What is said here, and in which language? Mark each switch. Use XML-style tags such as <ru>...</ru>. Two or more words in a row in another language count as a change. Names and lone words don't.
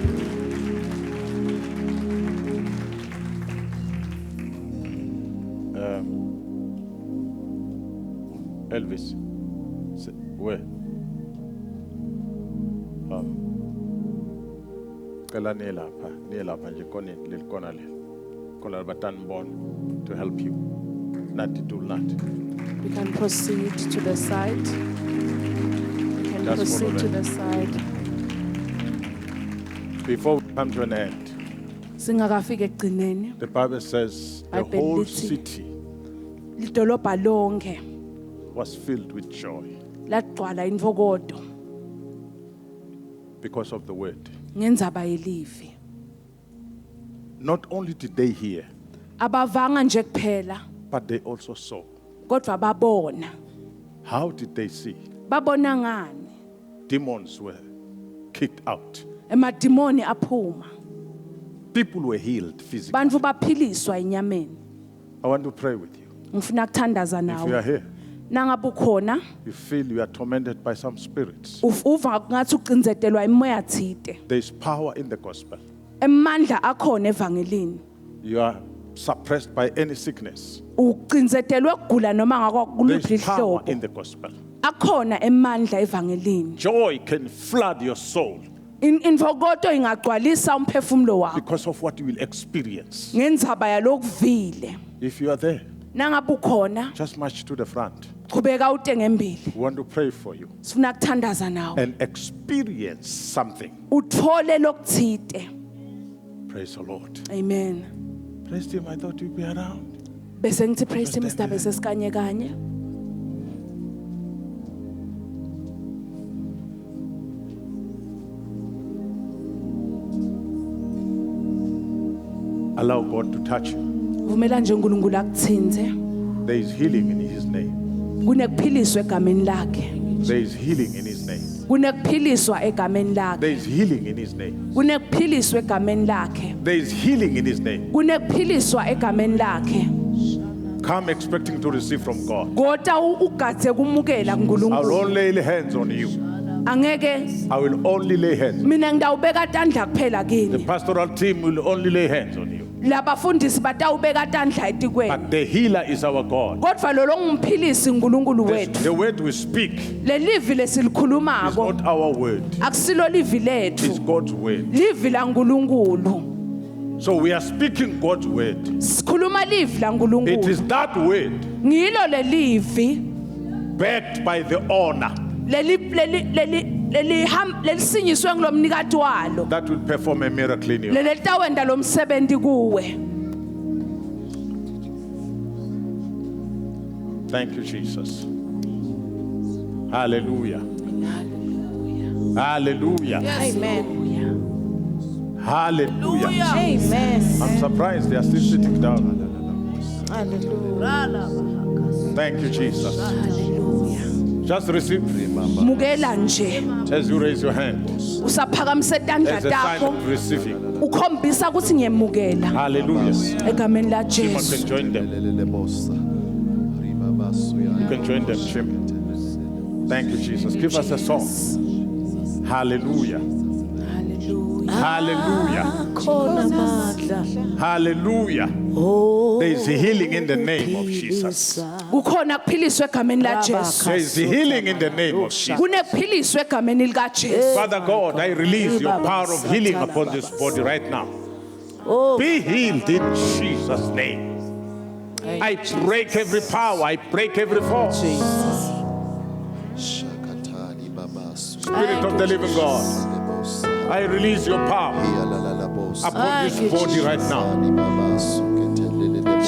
<en>Elvis, where?</en> <ss>Kala nilapha nje koni lilikona le.</ss> <en>Kola batanbon to help you. Not to do not. We can proceed to the side. We can Just proceed follow to them. the side. Before we come to an end,</en> <ss>Singakafika ekugcineni.</ss> <en>the Bible says the Bible whole</en> <ss>lithi,</ss> <en>city</en> <ss>lidolobha lonke</ss> <en>was filled with joy</en> <ss>lagcwala invokodo</ss> <en>because of the word.</en> <ss>ngendzaba yelivi.</ss> <en>Not only did they hear,</en> <ss>Abavanga nje kuphela</ss> <en>but they also saw.</en> <ss>kodwa babona.</ss> <en>How did they see?</en> <ss>Babona ngani?</ss> <en>Demons were kicked out.</en> <ss>Emadimoni aphuma.</ss> <en>People were healed physically.</en> <ss>Bantu baphiliswa inyameni.</ss> <en>I want to pray with you.</en> <ss>Ngifuna ukuthandaza</ss> <en>If you are</en> <ss>nawe.</ss> <en>here,</en> <ss>Nangabe ukhona</ss> <en>you feel you are tormented by some spirits.</en> <ss>uva ngathi ucinzetelwa imoya thide.</ss> <en>There is power in the gospel.</en> <ss>Emandla akhona evangelini.</ss> <en>You are suppressed by any sickness.</en> <ss>Ucinzetelwe ukugula noma ngakho</ss> <en>There</en> <ss>kuluphi</ss> <en>is power</en> <ss>ihlobo.</ss> <en>in the gospel.</en> <ss>Akhona emandla evangelini.</ss> <en>Joy can flood your soul</en> <ss>Invokodo ingagcwalisa umphefumulo wakho</ss> <en>because of what you will experience.</en> <ss>ngendzaba yalokuvile.</ss> <en>If you are there,</en> <ss>Nangabe ukhona</ss> <en>just march to the front.</en> <ss>qhubeka ute ngembili.</ss> <en>We want to pray for you</en> <ss>Sifuna ukuthandaza nawe.</ss> <en>and experience something.</en> <ss>Uthole lokuthide.</ss> <en>Praise the Lord. Amen. Praise Him. I thought you'd be around.</en> <ss>Bese ngithi</ss> <en>praise him</en> <ss>sidaba sesikanye kanye.</ss> <en>Allow God to touch you.</en> <ss>Vumela nje uNkulunkulu akuthinze.</ss> <en>There is healing in His name.</en> <ss>Kunekuphiliswa egameni lakhe.</ss> <en>There is healing in His name.</en> <ss>Kunekuphiliswa egameni lakhe.</ss> <en>There is healing in His name.</en> <ss>Kunekuphiliswa egameni lakhe.</ss> <en>There is healing in His name.</en> <ss>Kunekuphiliswa egameni lakhe.</ss> <en>Come expecting to receive from God.</en> <ss>Kodwa ugadze kumukela</ss> <en>I will</en> <ss>kuNkulunkulu.</ss> <en>only lay hands on you.</en> <ss>Angeke</ss> <en>I will only lay hands.</en> <ss>mina ngidawubeka tandla kuphela</ss> <en>The</en> <ss>kini.</ss> <en>pastoral team will only lay hands on you.</en> <ss>Labafundisi batawubeka tandla etikweni.</ss> <en>But the healer is our God.</en> <ss>Kodwa lo ngumphilisi uNkulunkulu wethu.</ss> <en>The word we speak</en> <ss>Lelivi</ss> <en>is</en> <ss>lesilikhulumako</ss> <en>not our word.</en> <ss>akusilo livi</ss> <en>It's</en> <ss>lethu.</ss> <en>God's word.</en> <ss>Livi la nkulunkulu.</ss> <en>So we are speaking God's word.</en> <ss>Sikhuluma livi la</ss> <en>It</en> <ss>nkulunkulu.</ss> <en>is that word</en> <ss>Ngilo lelivi</ss> <en>backed by the honor</en> <ss>lelisinyiswe ngilomnikati walo.</ss> <en>that will perform a miracle in you.</en> <ss>Leli tawenda lo msebenzi kuwe.</ss> <en>Thank you, Jesus. Hallelujah. Hallelujah. Amen. Hallelujah. Amen. I'm surprised they are still sitting down. Thank you, Jesus. Just receive</en> <ss>Mukela nje.</ss> <en>as you raise your hand</en> <ss>Usaphakamise tandla</ss> <en>as a sign</en> <ss>takho</ss> <en>of receiving.</en> <ss>ukhombisa ukuthi ngiyemukela</ss> <en>Hallelujah.</en> <ss>egameni la Shimon Jesu.</ss> <en>can join them. You can join them, Shimon. Thank you, Jesus. Give us a song. Hallelujah. Hallelujah. Hallelujah. There is healing in the name of Jesus.</en> <ss>Kukhona kuphiliswa egameni la Jesu.</ss> <en>There is healing in the name of Jesus.</en> <ss>Kunekuphiliswa egameni lika Jesu.</ss> <en>Father God, I release your power of healing upon this body right now. Be healed in Jesus' name. I break every power. I break every force. Spirit of the living God, I release your power upon this body right now.</en>